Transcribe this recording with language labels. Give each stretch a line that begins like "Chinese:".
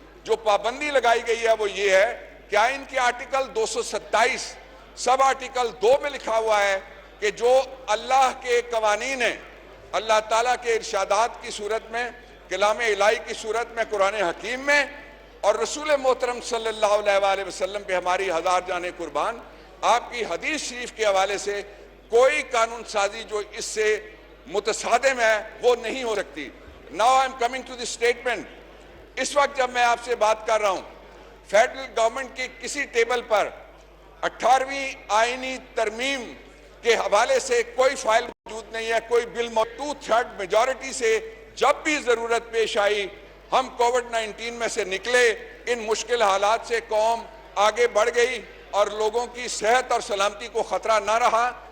Urdu: جو پابندی لگائی گئی ہے وہ یہ ہے کہ آئین کے آرٹیکل 227 سب آرٹیکل 2 میں لکھا ہوا ہے کہ جو اللہ کے قوانین ہیں, اللہ تعالیٰ کے ارشادات کی صورت میں, کلام الہی کی صورت میں, قرآن حکیم میں, اور رسول محترم صلی اللہ علیہ وسلم پہ ہماری 1000 جانیں قربان, آپ کی حدیث شریف کے حوالے سے کوئی قانون سازی جو اس سے متصادم ہے وہ نہیں ہو سکتی.
English: Now I am coming to the statement.
Urdu: اس وقت جب میں آپ سے بات کر رہا ہوں فیڈرل گورنمنٹ کی کسی ٹیبل پر 18ویں آئینی ترمیم کے حوالے سے کوئی فائل موجود نہیں ہے, کوئی بل 2/3 میجورٹی سے جب بھی ضرورت پیش آئی ہم کووڈ-19 میں سے نکلے, ان مشکل حالات سے قوم آگے بڑھ گئی اور لوگوں کی صحت اور سلامتی کو خطرہ نہ رہا.